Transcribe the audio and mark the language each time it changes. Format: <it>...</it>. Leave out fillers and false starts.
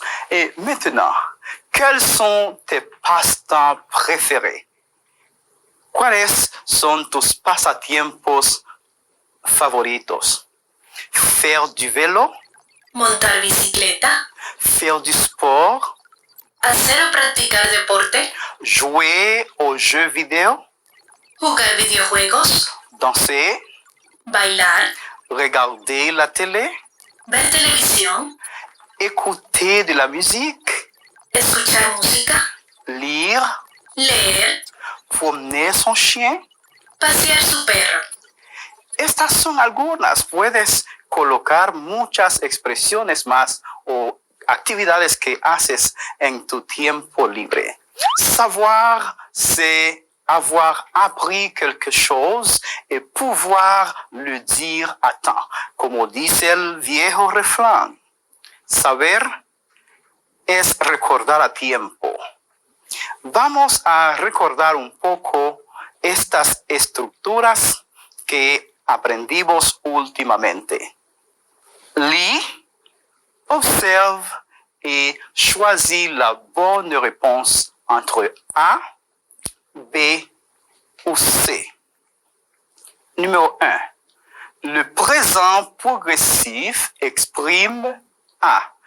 <fr>Et maintenant, quels sont tes passe-temps préférés?</fr> <es>¿Cuáles son tus pasatiempos favoritos?</es> <fr>Faire du vélo,</fr> <es>Montar bicicleta.</es> <fr>faire du sport,</fr> <es>Hacer o practicar deporte.</es> <fr>jouer aux jeux vidéo,</fr> <es>Jugar videojuegos.</es> <fr>danser,</fr> <es>Bailar.</es> <fr>regarder la télé,</fr> <es>Ver televisión.</es> <fr>écouter de la musique,</fr> <es>Escuchar música.</es> <fr>lire,</fr> <es>Leer.</es> <fr>promener son chien.</fr> <es>Pasear su perro. Estas son algunas. Puedes colocar muchas expresiones más o actividades que haces en tu tiempo libre.</es> <fr>Savoir, c'est avoir appris quelque chose et pouvoir le dire à temps.</fr> <es>Como dice el viejo refrán, saber es recordar a tiempo. Vamos a recordar un poco estas estructuras que aprendimos últimamente.</es> <fr>Lis, observe et choisis la bonne réponse entre A, B ou C. Numéro 1. Le présent progressif exprime A.</fr>